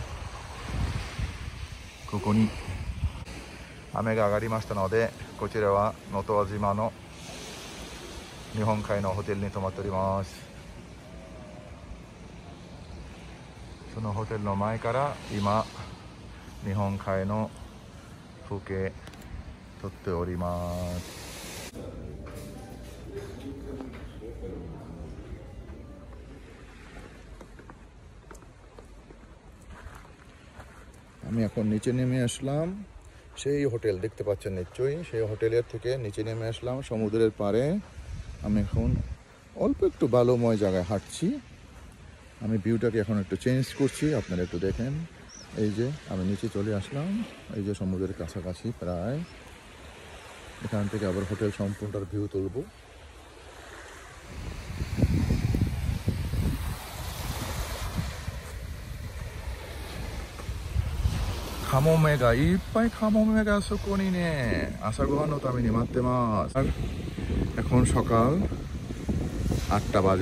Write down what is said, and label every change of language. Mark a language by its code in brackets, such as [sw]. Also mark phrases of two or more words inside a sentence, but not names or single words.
[ja] ここに雨が上がりましたので、こちらは能登輪島の日本海のホテルに泊まっております。そのホテルの前から今日本海の風景撮っております。 [bn] আমি এখন নিচে নেমে আসলাম। সেই হোটেল দেখতে পাচ্ছেন নিশ্চয়ই, সেই হোটেলের থেকে নিচে নেমে আসলাম সমুদ্রের পাড়ে। আমি এখন অল্প একটু বালুময় জায়গায় হাঁটছি। আমি ভিউটাকে এখন একটু চেঞ্জ করছি, আপনারা একটু দেখেন। এই যে আমি নিচে চলে আসলাম, এই যে সমুদ্রের কাছাকাছি প্রায়। এখান থেকে আবার হোটেল সম্পূর্ণটার ভিউ তুলব। [ja] カモメがいっぱいカモメがそこにね、朝ごはんのために待ってます。 [bn] এখন সকাল 8টা বাজে।